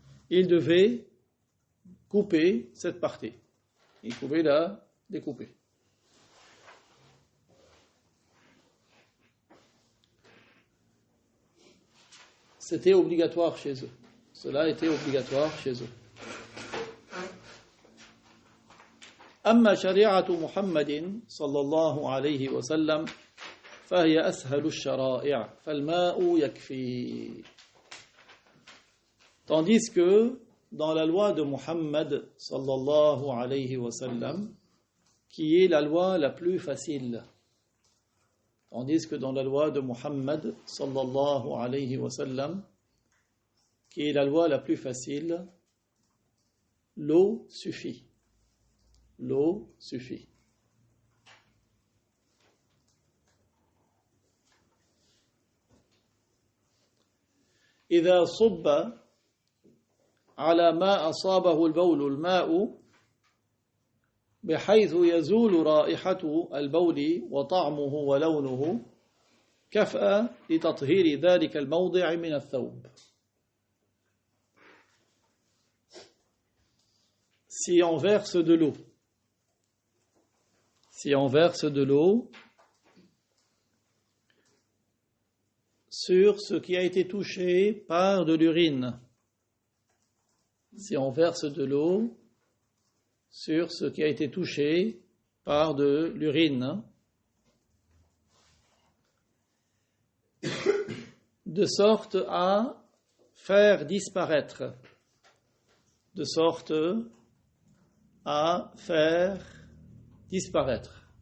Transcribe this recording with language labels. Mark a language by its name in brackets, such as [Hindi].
[French] Il devait couper cette partie. Il pouvait la découper. C'était obligatoire chez eux. Cela était obligatoire chez eux. [Arabic] أما شريعة محمد صلى الله عليه وسلم فهي أسهل الشرائع فالماء يكفي. [French] Tandis que dans la loi de Muhammad sallallahu alayhi wa sallam, qui est la loi la plus facile, tandis que dans la loi de Muhammad sallallahu alayhi wa sallam, qui est la loi la plus facile, l'eau suffit. L'eau suffit. [Arabic] إذا صب على ما أصابه البول الماء بحيث يزول رائحة البول وطعمه ولونه كفأ لتطهير ذلك الموضع من الثوب. [French] Si on verse de l'eau, si on verse de l'eau sur ce qui a été touché par de l'urine, si on verse de l'eau sur ce qui a été touché par de l'urine, de sorte à faire disparaître, de sorte à faire disparaître.